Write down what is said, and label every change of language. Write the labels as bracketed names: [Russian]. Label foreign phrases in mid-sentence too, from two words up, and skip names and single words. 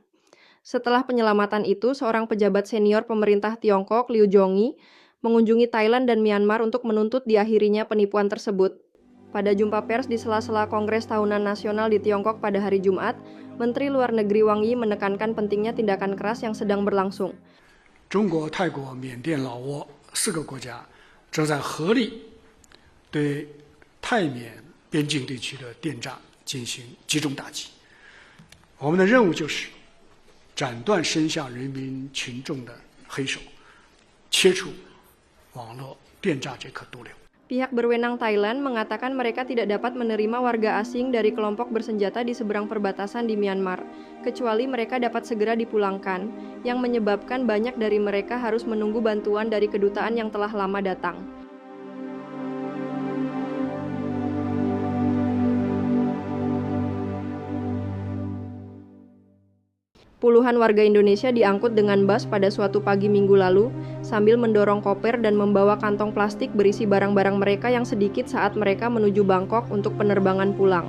[Indonesian] Setelah penyelamatan itu, seorang pejabat senior pemerintah Tiongkok, Liu Zhongyi, mengunjungi Thailand dan Myanmar untuk menuntut diakhirinya penipuan tersebut. Pada jumpa pers di sela-sela Kongres Tahunan Nasional di Tiongkok pada hari Jumat, Menteri Luar Negeri Wang Yi menekankan pentingnya tindakan keras yang sedang berlangsung. [Chinese] 中国、泰国、缅甸、老挝4个国家正在合力对泰缅边境地区的电诈进行集中打击。我们的任务就是斩断伸向人民群众的黑手，切除网络电诈这颗毒瘤。 [Indonesian] Pihak berwenang Thailand mengatakan mereka tidak dapat menerima warga asing dari kelompok bersenjata di seberang perbatasan di Myanmar, kecuali mereka dapat segera dipulangkan, yang menyebabkan banyak dari mereka harus menunggu bantuan dari kedutaan yang telah lama datang. Puluhan warga Indonesia diangkut dengan bus pada suatu pagi minggu lalu, sambil mendorong koper dan membawa kantong plastik berisi barang-barang mereka yang sedikit saat mereka menuju Bangkok untuk penerbangan pulang.